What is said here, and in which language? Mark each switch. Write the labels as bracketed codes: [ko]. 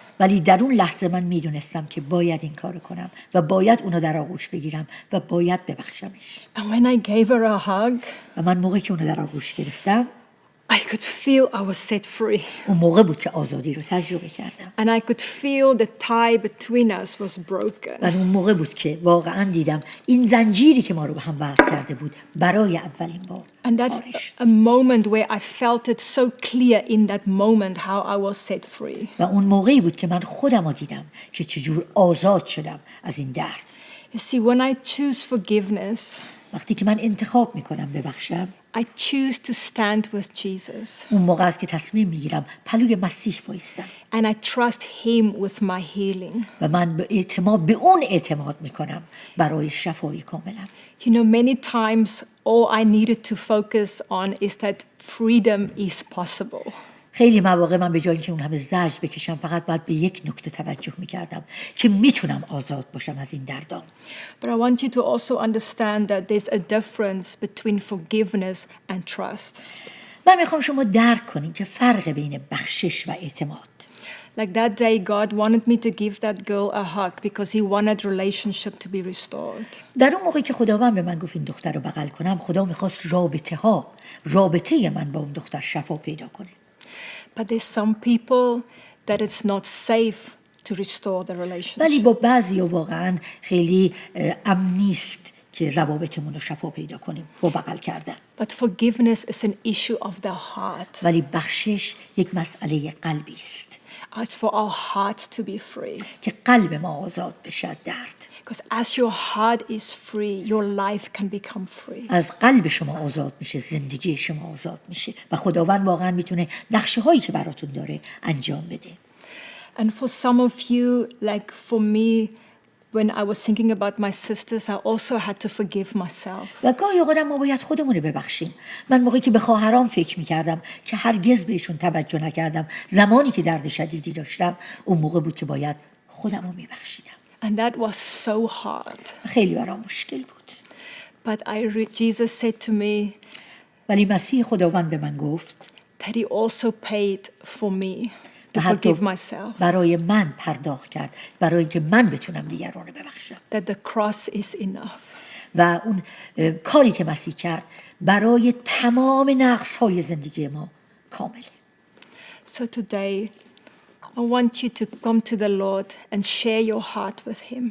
[fa] ولی در اون لحظه من میدونستم که باید این کارو کنم و باید اونو در آغوش بگیرم و باید ببخشمش. [en] And when I gave her a hug, [fa] و من موقعی که اونو در آغوش گرفتم [en] I could feel I was set free. [fa] اون موقع بود که آزادی رو تجربه کردم. [en] And I could feel the tie between us was broken. [fa] و اون موقع بود که واقعا دیدم این زنجیری که ما رو به هم وصل کرده بود برای اولین بار. [en] And that's a moment where I felt it so clear in that moment how I was set free. [fa] و اون موقعی بود که من خودم رو دیدم که چجور آزاد شدم از این درد. [en] You see, when I choose forgiveness, [fa] وقتی که من انتخاب میکنم ببخشم [en] I choose to stand with Jesus. [fa] اون موقع است که تصمیم میگیرم پلوی مسیح وایستم [en] And I trust him with my healing. [fa] و من به اون اعتماد میکنم برای شفای کاملم. [en] You know, many times all I needed to focus on is that freedom is possible. [fa] خیلی مواقع من به جای اینکه اون همه زجر بکشم فقط باید به یک نکته توجه میکردم که میتونم آزاد باشم از این دردام. [en] But I want you to also understand that there's a difference between forgiveness and trust. [fa] من میخوام شما درک کنین که فرق بین بخشش و اعتماد. [en] Like that day, God wanted me to give that girl a hug because he wanted relationship to be restored. [fa] در اون موقعی که خداوند به من گفت این دختر رو بغل کنم خدا میخواست رابطه من با اون دختر شفا پیدا کنه. [en] But there's some people that it's not safe to restore the relationship. [fa] ولی با بعضی واقعا خیلی امن نیست که روابطمون رو شفا پیدا کنیم با بغل کردن. [en] But forgiveness is an issue of the heart. [fa] ولی بخشش یک مسئله قلبی است. [en] It's for our hearts to be free. [fa] که قلب ما آزاد بشه درد. [en] Because as your heart is free, your life can become free. [fa] از قلب شما آزاد میشه زندگی شما آزاد میشه و خداوند واقعا میتونه نقشه هایی که براتون داره انجام بده. [en] And for some of you, like for me, when I was thinking about my sisters, I also had to forgive myself. [fa] و گاهی اوقات ما باید خودمون رو ببخشیم. من موقعی که به خواهرام فکر میکردم که هرگز بهشون توجه نکردم زمانی که درد شدیدی داشتم اون موقع بود که باید خودم رو میبخشیدم. [en] And that was so hard. [fa] خیلی برام مشکل بود. [en] But Jesus said to me [fa] ولی مسیح خداوند به من گفت [en] that he also paid for me to [fa] حتی [en] forgive myself. [fa] برای من پرداخت کرد برای اینکه من بتونم دیگران رو ببخشم. [en] That the cross is enough. [fa] و اون کاری که مسیح کرد برای تمام نقص‌های زندگی ما کامله. [en] So today I want you to come to the Lord and share your heart with him.